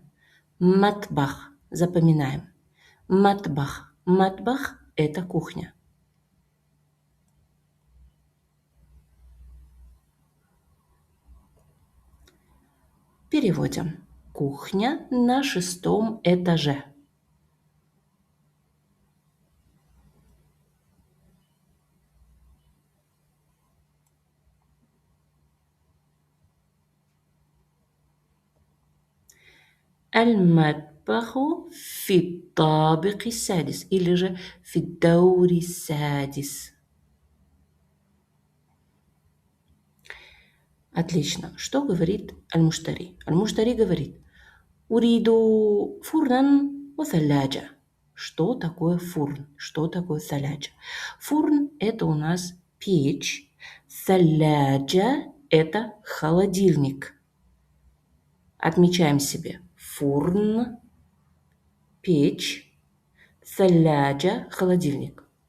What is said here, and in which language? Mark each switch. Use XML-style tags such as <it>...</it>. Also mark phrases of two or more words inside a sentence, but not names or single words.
<ru>Матбах. Запоминаем. Матбах. Матбах – это кухня. Переводим. Кухня на 6-м этаже.</ru> <ar>المطبخ في الطابق السادس</ar> <ru>или же</ru> <ar>في الدور السادس.</ar> <ru>Отлично. Что говорит Аль-Муштари? Аль-Муштари говорит:</ru> <ar>أريد فرنا وثلاجة.</ar> <ru>Что такое фурн? Что такое саляджа? Фурн – это у нас печь. Саляджа – это холодильник. Отмечаем себе. Фурн, печь, саляджа – холодильник.</ru>